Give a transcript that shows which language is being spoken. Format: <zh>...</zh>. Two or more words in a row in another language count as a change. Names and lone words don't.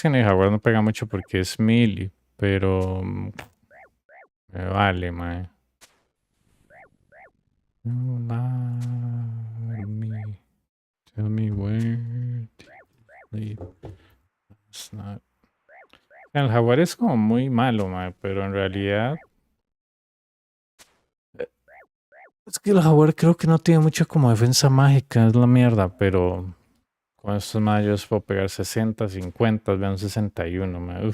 <es>que en el Jaguar no pega mucho porque es melee, pero me vale, man.</es> <en>Tell me where to sleep. It's not.</en> <es>El Jaguar es como muy malo, man, pero en realidad es que el Jaguar creo que no tiene mucho como defensa mágica, es la mierda, pero con estos mayos puedo pegar 60, 50, vean 61, man.</es>